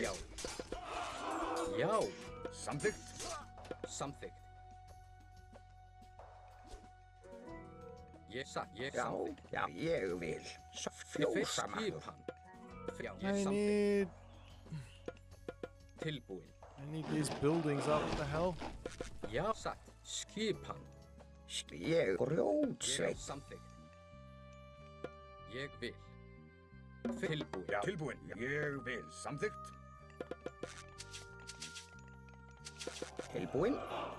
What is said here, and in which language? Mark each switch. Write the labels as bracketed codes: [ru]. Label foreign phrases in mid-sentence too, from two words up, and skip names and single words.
[is] já. Já. Samþykkt. Samþykkt. Ég satt. Ég Já, samþykkt. já, ég vil. Fyrst Fjósamaður. skipan. Já, [en] I [is] ég samþykkt. [en] need [is] Tilbúin. [en] these buildings up. What the hell? [is] Já, satt. Skipan. Ég Ég grjótsveinn. samþykkt. Ég vil. Tilbúin. Já, tilbúinn. Ég vil. Samþykkt. Tilbúinn.